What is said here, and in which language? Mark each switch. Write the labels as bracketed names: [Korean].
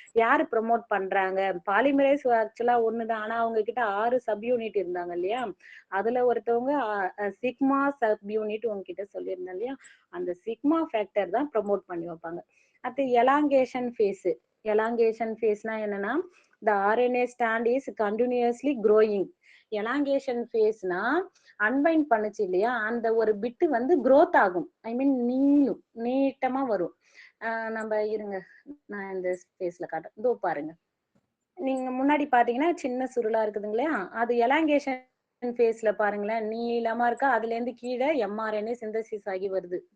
[Tamil] யாரு ப்ரமோட் பண்றாங்க, பாலிமரேஸ் ஆக்சுவலா ஒண்ணுதான், ஆனா அவங்க கிட்ட 6 சப் யூனிட் இருந்தாங்க இல்லையா. அதுல ஒருத்தவங்க சிக்மா சப் யூனிட் உங்ககிட்ட சொல்லியிருந்தேன் இல்லையா, அந்த சிக்மா ஃபேக்டர் தான் ப்ரமோட் பண்ணி வைப்பாங்க. அடுத்து எலாங்கேஷன் ஃபேஸ். எலாங்கேஷன் ஃபேஸ்னா என்னன்னா [English] the RNA strand is continuously growing. [Tamil] Elongation ஃபேஸ்னா unbind பண்ணுச்சு இல்லையா, அந்த ஒரு பிட்டு growth ஆகும், ஐ மீன் நீட்டமா வரும். நம்ம இருங்க, நான் இந்த ஸ்பேஸ்ல காட்டுறேன். இதோ பாருங்க, நீங்க முன்னாடி பாத்தீங்கன்னா சின்ன சுருளா இருக்குதுங்களா, அது எலாங்கேஷன் ஃபேஸ்ல பாருங்களேன், நீளமா இருக்கா, அதுல இருந்து கீழே mRNA சிந்தசிஸ் ஆகி வருது.